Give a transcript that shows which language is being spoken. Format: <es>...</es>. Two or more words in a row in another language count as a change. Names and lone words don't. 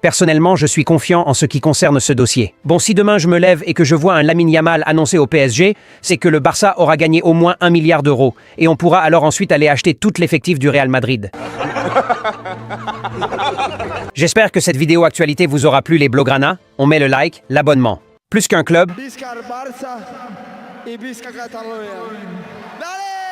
<fr>Personnellement, je suis confiant en ce qui concerne ce dossier. Bon, si demain je me lève et que je vois un Lamine Yamal annoncé au PSG, c'est que le Barça aura gagné au moins 1 milliard d'euros, et on pourra alors ensuite aller acheter tout l'effectif du Real Madrid. J'espère que cette vidéo actualité vous aura plu les Blaugrana. On met le like, l'abonnement. Plus qu'un club,</fr> <ca>Visca el Barça y visca Cataluña. ¡Dale!</ca>